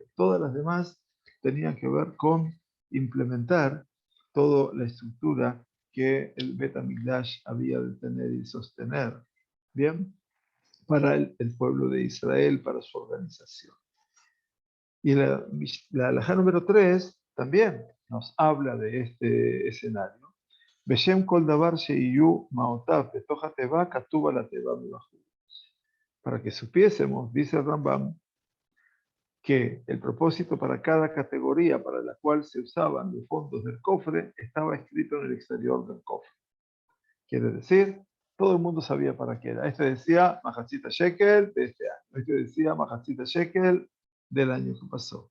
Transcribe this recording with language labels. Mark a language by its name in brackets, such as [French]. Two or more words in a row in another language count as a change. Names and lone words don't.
[Spanish] Todas las demás tenían que ver con implementar toda la estructura que el Bet HaMikdash había de tener y sostener. Bien, para el pueblo de Israel, para su organización. Y la alajá número 3 también nos habla de este escenario. [Hebrew] בשם כל דבר שיהיו מעותיו בתוך התבה כתוב על התבה מבחוץ. [Spanish] Para que supiésemos, dice el Rambam, que el propósito para cada categoría para la cual se usaban los fondos del cofre estaba escrito en el exterior del cofre. Quiere decir, todo el mundo sabía para qué era. Este decía [Hebrew] מחצית השקל [Spanish] de este año. Este decía [Hebrew] מחצית השקל [Spanish] del año que pasó.